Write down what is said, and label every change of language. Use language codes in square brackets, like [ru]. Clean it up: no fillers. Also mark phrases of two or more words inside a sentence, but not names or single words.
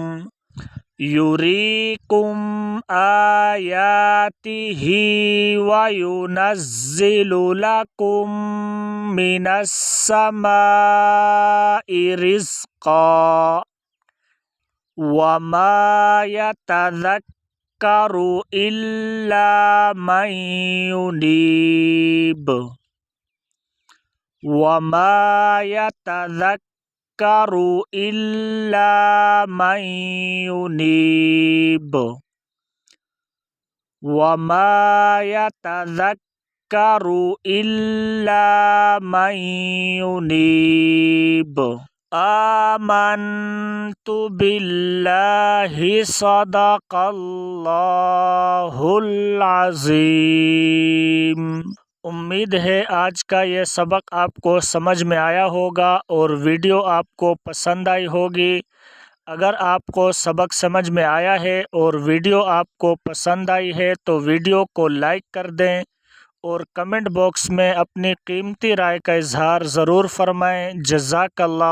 [ar] يريكم آياته وينزل لكم من السماء رزقا وما يتذكر إلا من ينيب. وما يتذكر إلا من ينيب. وما يتذكر يذكر إلا من ينيب. آمنت بالله صدق الله العظيم. [ur] امید ہے آج کا یہ سبق آپ کو سمجھ میں آیا ہوگا اور ویڈیو آپ کو پسند آئی ہوگی. اگر آپ کو سبق سمجھ میں آیا ہے اور ویڈیو آپ کو پسند آئی ہے تو ویڈیو کو لائک کر دیں اور [en] comment box [ur] میں اپنی قیمتی رائے کا اظہار ضرور فرمائیں.